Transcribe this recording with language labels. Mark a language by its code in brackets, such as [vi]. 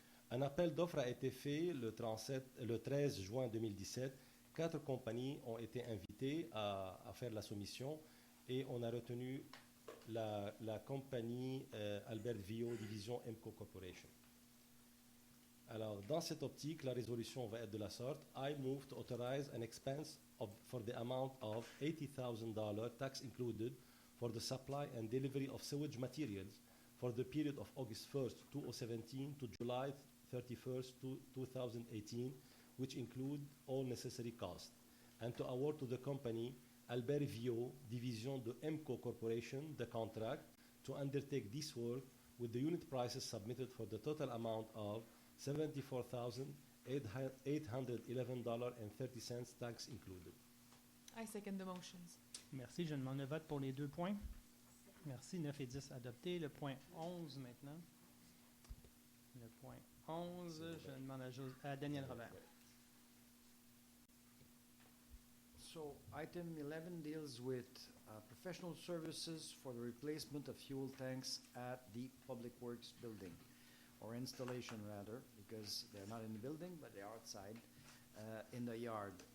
[fr] Un appel d'offres a été fait le 13 juin 2017. 4 compagnies ont été invitées à faire la soumission et on a retenu la compagnie Albert Vio, division MCO Corporation. Alors, dans cette optique, la résolution va être de la sorte. [en] I move to authorize an expense for the amount of $80,000, tax included, for the supply and delivery of sewage materials for the period of August 1st, 2017 to July 31st, 2018, which include all necessary costs, and to award to the company Albert Vio, division de MCO Corporation, the contract to undertake this work with the unit prices submitted for the total amount of $74,811.30, tax included. I second the motions. [fr] Merci. Je demande le vote pour les 2 points. Merci. 9 et 10 adoptés. Le point 11 maintenant. Le point 11, je demande à Daniel Robert. [en] So item 11 deals with professional services for the replacement of fuel tanks at the Public Works building, or installation rather, because they're not in the building, but they're outside in the yard.